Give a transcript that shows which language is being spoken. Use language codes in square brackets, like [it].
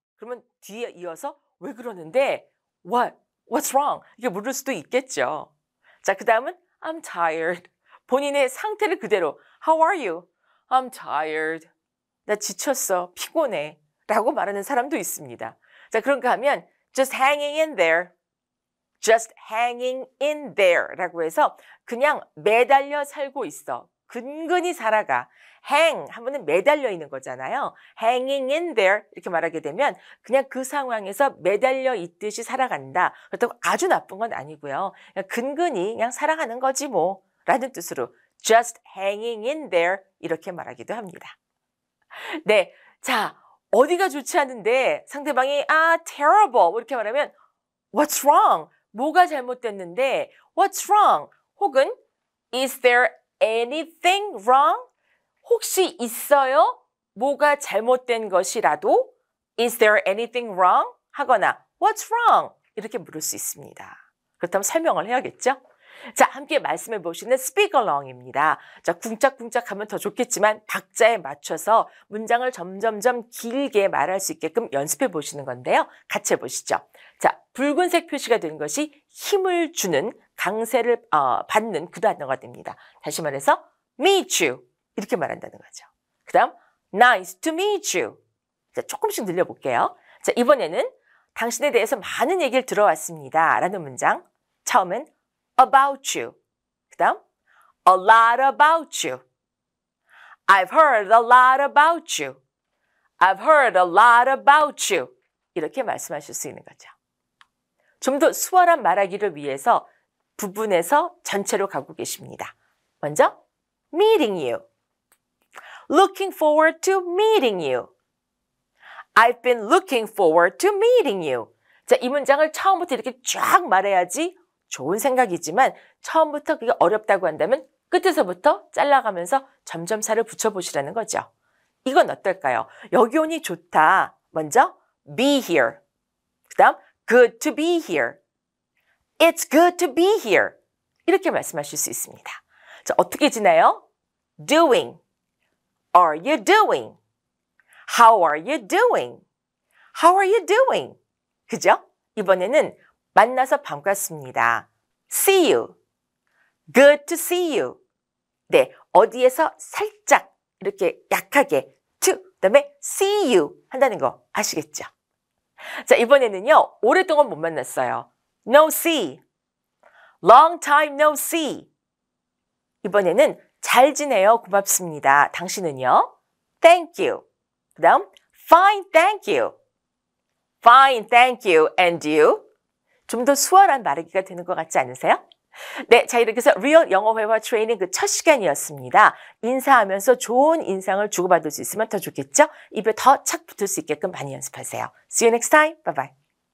[ko] 그러면 뒤에 이어서 왜 그러는데? [en] What's wrong? [ko] 이게 물을 수도 있겠죠. 자, 그 다음은 [en] I'm tired. [ko] 본인의 상태를 그대로 [en] How are you? I'm tired. [ko] 나 지쳤어. 피곤해. 라고 말하는 사람도 있습니다. 자, 그런가 하면 [en] just hanging in there. just hanging in there [ko] 라고 해서 그냥 매달려 살고 있어. 근근히 살아가. hang 하면은 매달려 있는 거잖아요. [en] hanging in there [ko] 이렇게 말하게 되면 그냥 그 상황에서 매달려 있듯이 살아간다. 그렇다고 아주 나쁜 건 아니고요. 그냥 근근히 그냥 살아가는 거지 뭐 라는 뜻으로 [en] just hanging in there [ko] 이렇게 말하기도 합니다. 네, 자 어디가 좋지 않은데 상대방이 terrible 이렇게 말하면 [en] what's wrong? [ko] 뭐가 잘못됐는데 [en] what's wrong? [ko] 혹은 [en] is there anything wrong? [ko] 혹시 있어요? 뭐가 잘못된 것이라도 [en] is there anything wrong? [ko] 하거나 [en] what's wrong? [ko] 이렇게 물을 수 있습니다. 그렇다면 설명을 해야겠죠? 자, 함께 말씀해 보시는 [en] speak along [ko] 입니다. 자, 쿵짝쿵짝 하면 더 좋겠지만 박자에 맞춰서 문장을 점점점 길게 말할 수 있게끔 연습해 보시는 건데요. 같이 해보시죠. 자, 붉은색 표시가 되는 것이 힘을 주는 강세를 받는 그 단어가 됩니다. 다시 말해서 [en] meet you [ko] 이렇게 말한다는 거죠. 그 다음 [en] nice to meet you. [ko] 자, 조금씩 늘려볼게요. 자, 이번에는 당신에 대해서 많은 얘기를 들어왔습니다. 라는 문장. 처음엔 [en] about you. [ko] 그 다음 [en] a lot about you. I've heard a lot about you. I've heard a lot about you. [ko] 이렇게 말씀하실 수 있는 거죠. 좀 더 수월한 말하기를 위해서 부분에서 전체로 가고 계십니다. [en] 먼저 meeting you. Looking forward to meeting you. I've been looking forward to meeting you. [ko] 자, 이 문장을 처음부터 이렇게 쫙 말해야지 좋은 생각이지만 처음부터 그게 어렵다고 한다면 끝에서부터 잘라가면서 점점 살을 붙여보시라는 거죠. 이건 어떨까요? 여기 오니 좋다. 먼저 [en] be here. [ko] 그 다음 [en] good to be here. It's good to be here. [ko] 이렇게 말씀하실 수 있습니다. 자, 어떻게 지나요? [en] doing. Are you doing? How are you doing? How are you doing? [ko] 그죠? 이번에는 만나서 반갑습니다. [en] See you. Good to see you. [ko] 네, 어디에서 살짝 이렇게 약하게 to, 그다음에 [en] see you [ko] 한다는 거 아시겠죠? 자, 이번에는요. 오랫동안 못 만났어요. [en] No see. Long time no see. [ko] 이번에는 잘 지내요. 고맙습니다. 당신은요? [en] Thank you. [ko] 그 다음 [en] Fine, thank you. Fine, thank you. And you? [ko] 좀 더 수월한 말하기가 되는 것 같지 않으세요? 네, 자 이렇게 해서 리얼 영어 회화 트레이닝 그 첫 시간이었습니다. 인사하면서 좋은 인상을 주고받을 수 있으면 더 좋겠죠? 입에 더 착 붙을 수 있게끔 많이 연습하세요. [en] See you next time. Bye bye.